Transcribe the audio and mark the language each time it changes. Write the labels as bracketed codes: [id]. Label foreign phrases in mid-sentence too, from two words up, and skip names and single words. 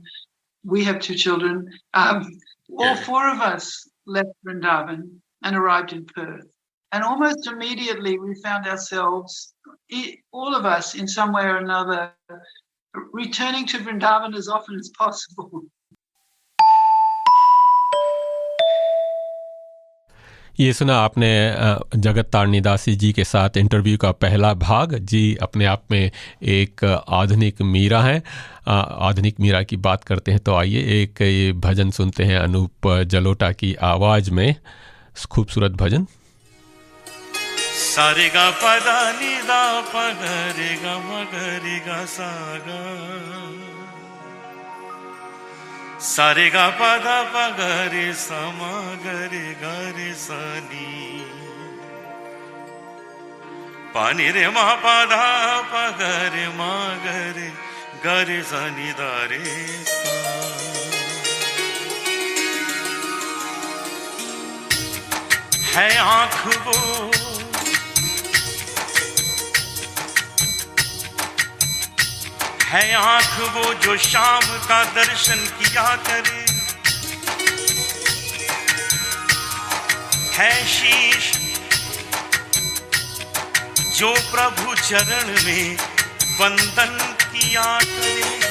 [en] We have two children. All four of us left Vrindavan and arrived in Perth. And almost immediately we found ourselves, all of us in some way or another, returning to Vrindavan as often as possible. [hi] ये सुना आपने जगत तारणी दासी जी के साथ इंटरव्यू का पहला भाग। जी अपने आप में एक आधुनिक मीरा हैं। आधुनिक मीरा की बात करते हैं तो आइए एक ये भजन सुनते हैं अनूप जलोटा की आवाज़ में। खूबसूरत भजन। सारे गा पदा नि दा प ग रे ग म ग रे ग सा ग सारे गा पदा प ग रे स म ग रे स नी पानी रे म पदा प ग रे म ग रे स नि दा रे सा है आँख वो है आँख वो जो शाम का दर्शन किया करे, है शीश जो प्रभु चरण में वंदन किया करे।